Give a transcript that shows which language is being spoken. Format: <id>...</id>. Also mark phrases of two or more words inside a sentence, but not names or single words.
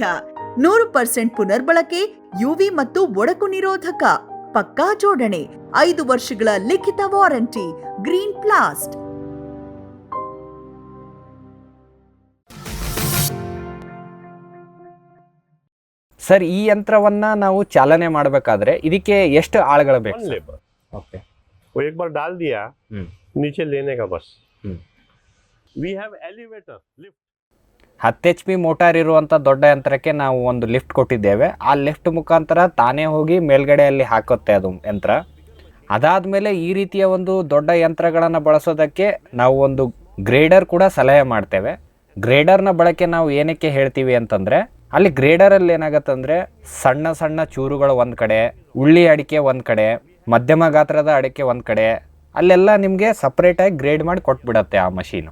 <kn>100% ಪುನರ್ಬಳಕೆ, ಯುವಿ ಮತ್ತು ಒಡಕು ನಿರೋಧಕ, ಪಕ್ಕಾ ಜೋಡಣೆ, 5 ವರ್ಷಗಳ ಲಿಖಿತ ವಾರಂಟಿ. ಗ್ರೀನ್ ಪ್ಲಾಸ್ಟ್. ಸರ್, ಈ ಯಂತ್ರವನ್ನ ನಾವು ಚಾಲನೆ ಮಾಡಬೇಕಾದ್ರೆ ಇದಕ್ಕೆ ಎಷ್ಟು ಆಳುಗಳು ಬೇಕು?</kn> <en>one labour,</en> <kn>ಓಕೆ.</kn> <hi>वो एक बार डाल दिया, नीचे लेने का बस. हम्म.</hi> <en>We have elevator, lift.</en> <kn>10 HP ಮೋಟಾರ್ ಇರುವಂಥ ದೊಡ್ಡ ಯಂತ್ರಕ್ಕೆ ನಾವು ಒಂದು ಲಿಫ್ಟ್ ಕೊಟ್ಟಿದ್ದೇವೆ. ಆ ಲಿಫ್ಟ್ ಮುಖಾಂತರ ತಾನೇ ಹೋಗಿ ಮೇಲ್ಗಡೆಯಲ್ಲಿ ಹಾಕುತ್ತೆ ಅದು ಯಂತ್ರ. ಅದಾದಮೇಲೆ ಈ ರೀತಿಯ ಒಂದು ದೊಡ್ಡ ಯಂತ್ರಗಳನ್ನು ಬಳಸೋದಕ್ಕೆ ನಾವು ಒಂದು ಗ್ರೇಡರ್ ಕೂಡ ಸಲಹೆ ಮಾಡ್ತೇವೆ. ಗ್ರೇಡರ್ನ ಬಳಕೆ ನಾವು ಏನಕ್ಕೆ ಹೇಳ್ತೀವಿ ಅಂತಂದರೆ, ಅಲ್ಲಿ ಗ್ರೇಡರಲ್ಲಿ ಏನಾಗತ್ತಂದರೆ ಸಣ್ಣ ಸಣ್ಣ ಚೂರುಗಳು ಒಂದು ಕಡೆ, ಉಳ್ಳಿ ಅಡಿಕೆ ಒಂದು ಕಡೆ, ಮಧ್ಯಮ ಗಾತ್ರದ ಅಡಿಕೆ ಒಂದು ಕಡೆ, ಅಲ್ಲೆಲ್ಲ ನಿಮಗೆ ಸಪ್ರೇಟಾಗಿ ಗ್ರೇಡ್ ಮಾಡಿ ಕೊಟ್ಬಿಡತ್ತೆ ಆ ಮಷೀನು.</kn>